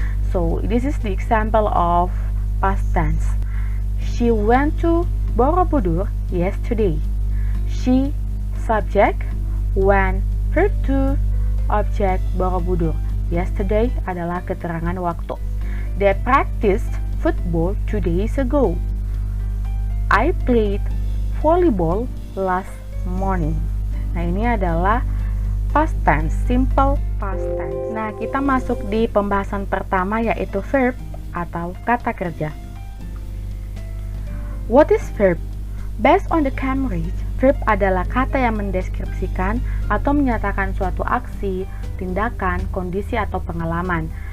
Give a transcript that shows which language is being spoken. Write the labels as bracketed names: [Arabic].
[English] So, this is the example of past tense. She went to Borobudur yesterday. She, subject, went, verb 2, object, Borobudur. [Indonesian] Yesterday adalah keterangan waktu. [English] They practiced football 2 days ago. I played volleyball last morning. [Indonesian] Nah, ini adalah past tense, simple past tense. Nah, kita masuk di pembahasan pertama yaitu verb atau kata kerja. [English] What is verb? Based on the Cambridge, [Indonesian] verb adalah kata yang mendeskripsikan atau menyatakan suatu aksi, tindakan, kondisi, atau pengalaman.